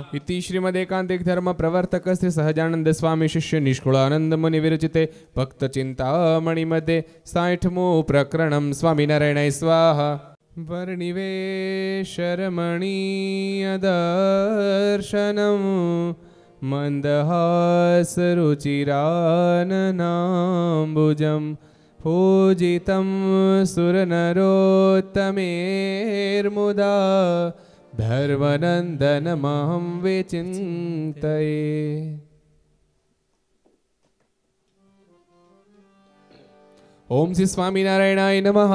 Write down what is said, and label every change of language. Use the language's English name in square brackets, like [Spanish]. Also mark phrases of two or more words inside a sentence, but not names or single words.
[Sanskrit] ઇતિ શ્રીમદ એકાંતિક ધર્મ પ્રવર્તક શ્રી સહજાનંદ સ્વામી શિષ્ય નિષ્કુળાનંદ મુનિ વિરચિતે ભક્ત ચિંતામણિ મધ્યે 60મું પ્રકરણમ. સ્વામિનારાયણ સ્વાહા. વર્ણિવેશરમણીય દર્શનમ, મંદહાસ રુચિરાનનાંબુજમ. पूजितं सुरनरोत्तमेर्मुदा धर्मनन्दनमहं विचिन्तये। ओम श्री स्वामीनारायणाय नमः।